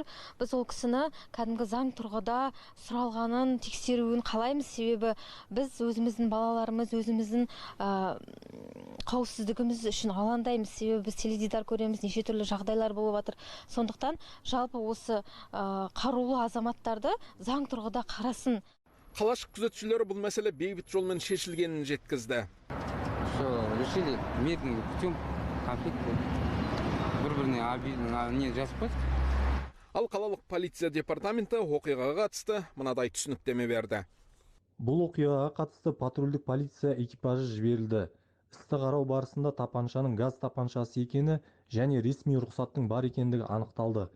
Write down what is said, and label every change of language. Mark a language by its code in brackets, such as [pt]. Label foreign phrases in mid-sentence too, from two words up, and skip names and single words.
[kk] Біз ол кісіні кәдімгі заң тұрғыда сұралғанын тексеруін қалаймыз, себебі біз өзіміздің балаларымыз, өзіміздің қауіпсіздігіміз үшін алаңдаймыз, себебі біз теледидар көреміз, неше түрлі жағдайлар болып жатыр. Сондықтан жалпы осы қарулы азаматтарды заң тұрғыда қарасын. Қалашық күзетшілері бұл мәселе бейбіт жолмен шешілгенін жеткізді. [ru] Решили мирный путем конфликт. [kk] Бір-біріне не жазып қойдық. Ал қалалық полиция департаменті оқиғаға қатысты мынадай түсініктеме берді. Бұл оқиғаға қатысты патрульдік полиция экипажы жіберілді. Істі қарау барысында тапаншаның газ тапаншасы екені және ресми рұқсаттың бар екендігі анықталды.